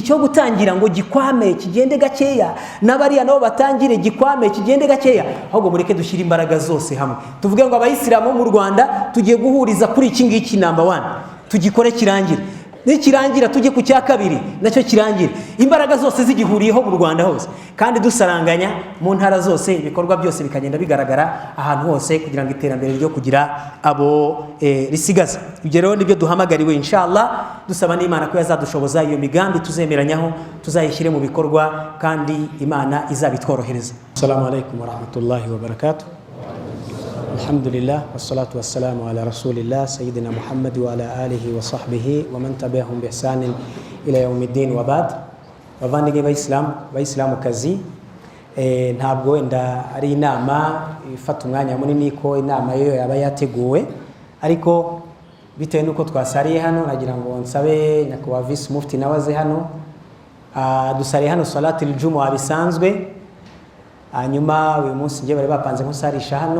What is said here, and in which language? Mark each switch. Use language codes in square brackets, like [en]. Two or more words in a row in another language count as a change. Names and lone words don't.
[rw] cyo gutangira ngo gikwame kigende gakeya, n'abariya nabo batangire gikwame kigende gakeya, ahubwo mureke dushyira imbaraga zose hamwe, tuvuge ngo abayisilamu mu Rwanda tugiye guhuriza kuri iki ngiki number 1, tugikore kirangire, nikirangira tujye ku cya kabiri nacyo kirangire, imbaraga zose zigihuriyeho mu Rwanda hose, kandi dusaranganya mu ntara zose, ibikorwa byose bikagenda bigaragara ahantu hose, kugira ngo iterambere ryo kugira abo risigaza. Ibyo rero nibyo duhamagariwe inshallah, dusaba n'Imana ko yazadushoboza iyo migambi tuzemeranyaho tuzayishyire mu bikorwa, kandi Imana izabitworohereza. [ar] السلام عليكم ورحمة الله وبركاته. الحمد لله والصلاة والسلام على رسول الله سيدنا محمد وعلى آله وصحبه ومن تبعهم بإحسان إلى يوم الدين وبعد. [rw] Bavandimwe b'Islamu kazi, ntabwo wenda ari inama ifata umwanya munini ko inama yo yaba yateguwe, ariko bitewe nuko twasariye hano nagira ngo nsabe nyakubahwa [en] Vice Mufti [rw] nawaze hano, dusariye hano [ar] صلاة الجمعة [rw] bisanzwe, hanyuma uyu munsi ngiye bari bapanze nkusarisha hano.